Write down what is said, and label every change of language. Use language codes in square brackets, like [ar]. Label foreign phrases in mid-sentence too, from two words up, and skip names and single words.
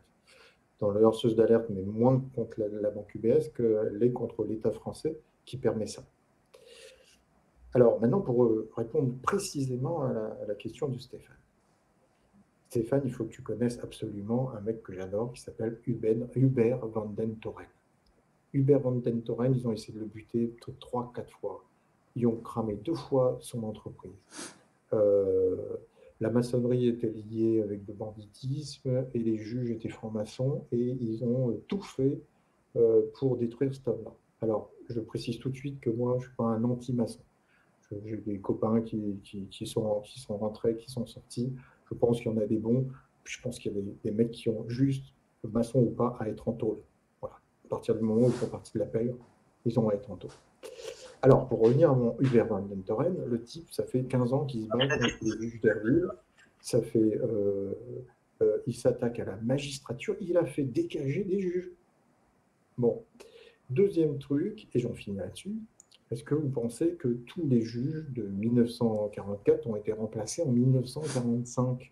[fr] Dans la lanceuse d'alerte, mais moins contre la banque UBS qu'elle est contre l'État français qui permet ça. Alors maintenant, pour répondre précisément à la question de Stéphane. Stéphane, il faut que tu connaisses absolument un mec que j'adore qui s'appelle Hubert van den Toren. Hubert van den Toren, ils ont essayé de le buter 3-4 fois. Ils ont cramé 2 fois son entreprise. La maçonnerie était liée avec le banditisme et les juges étaient francs-maçons et ils ont tout fait pour détruire cet homme-là. Alors, je précise tout de suite que moi, je ne suis pas un anti-maçon. J'ai des copains qui sont rentrés, qui sont sortis. Je pense qu'il y en a des bons. Je pense qu'il y a des mecs qui ont juste, maçon ou pas, à être en tôle. Voilà. À partir du moment où ils font partie de la paix, ils ont à être en tôle. Alors, pour revenir à mon Hubert van den Toren, le type, ça fait 15 ans qu'il se bat contre les juges d'Herville. Ça fait, il s'attaque à la magistrature. Il a fait dégager des juges. Bon. Deuxième truc, et j'en finis là-dessus, est-ce que vous pensez que tous les juges de 1944 ont été remplacés en 1945 ?